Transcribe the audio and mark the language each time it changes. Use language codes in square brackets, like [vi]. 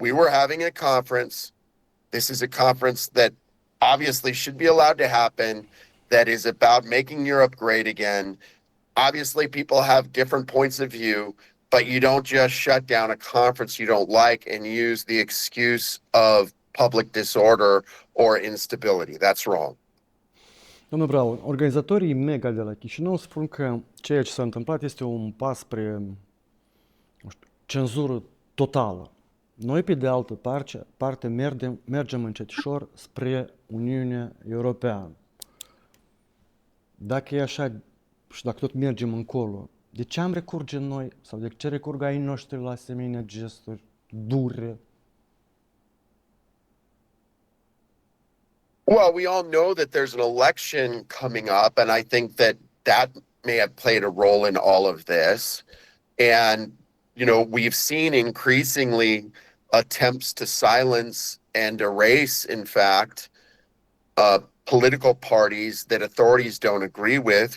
[en] We were having a conference. This is a conference that obviously should be allowed to happen, that is about making Europe great again. Obviously, people have different points of view, but you don't just shut down a conference you don't like and use the excuse of public disorder or instability. That's wrong. [ro] Domnul Braun, organizatorii Mega de la Chișinău spun că ceea ce s-a întâmplat este un pas spre, nu știu, cenzură totală. Noi, pe de altă parte mergem încetișor spre Uniunea Europeană. Dacă e așa și dacă tot mergem încolo, de ce am recurge noi sau de ce recurg ai noștri la asemenea gesturi dure? [en] Well, we all know that there's an election coming up, and I think that may have played a role in all of this. And, we've seen increasingly attempts to silence and erase, in fact, political parties that authorities don't agree with.